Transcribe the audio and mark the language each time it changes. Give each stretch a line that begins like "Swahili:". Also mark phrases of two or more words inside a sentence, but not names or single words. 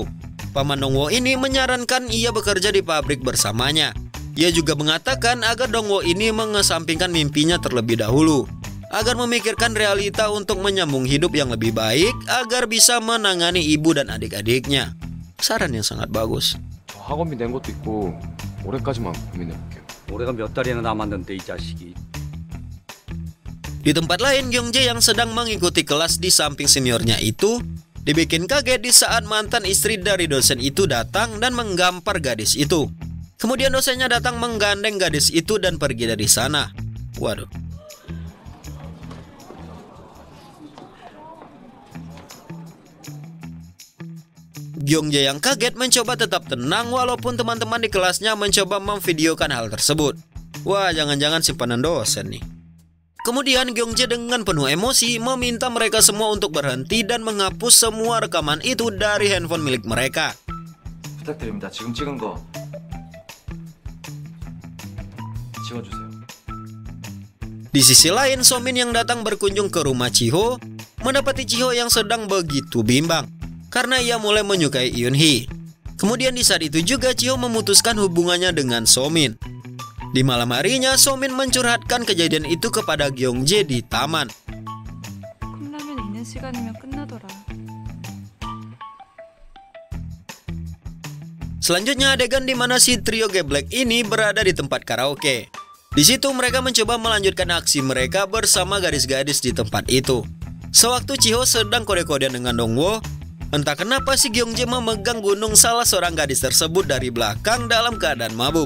Indonesian: Paman Dongwo ini menyarankan ia bekerja di pabrik bersamanya. Ia juga mengatakan agar Dongwo ini mengesampingkan mimpinya terlebih dahulu, agar memikirkan realita untuk menyambung hidup yang lebih baik agar bisa menangani ibu dan adik-adiknya. Saran yang sangat bagus.
Korean: 저 학원비 낸 것도 있고 올해까지만 고민해볼게요. 올해가 몇 달이나 남았는데 이 자식이.
Indonesian: Di tempat lain, Gyeongjae yang sedang mengikuti kelas di samping seniornya itu dibikin kaget di saat mantan istri dari dosen itu datang dan menggampar gadis itu. Kemudian dosennya datang menggandeng gadis itu dan pergi dari sana. Waduh. Gyeongjae yang kaget mencoba tetap tenang walaupun teman-teman di kelasnya mencoba memvideokan hal tersebut. Wah, jangan-jangan simpanan dosen nih. Kemudian Gyeongjae dengan penuh emosi meminta mereka semua untuk berhenti dan menghapus semua rekaman itu dari handphone milik mereka.
Korean: 부탁드립니다. 지금 찍은 거 지워주세요.
Indonesian: Di sisi lain, Somin yang datang berkunjung ke rumah Chiho mendapati Chiho yang sedang begitu bimbang karena ia mulai menyukai Eun-hee. Kemudian di saat itu juga Chiho memutuskan hubungannya dengan Somin. Di malam harinya, Somin mencurhatkan kejadian itu kepada Gyeongjae di taman.
Korean: 컵라면 있는 시간이면 끝나더라.
Indonesian: Selanjutnya adegan di mana si trio geblek ini berada di tempat karaoke. Di situ mereka mencoba melanjutkan aksi mereka bersama gadis-gadis di tempat itu. Sewaktu Chiho sedang kode-kodean dengan Dongwo, entah kenapa si Gyeongjae memegang gunung salah seorang gadis tersebut dari belakang dalam keadaan mabuk.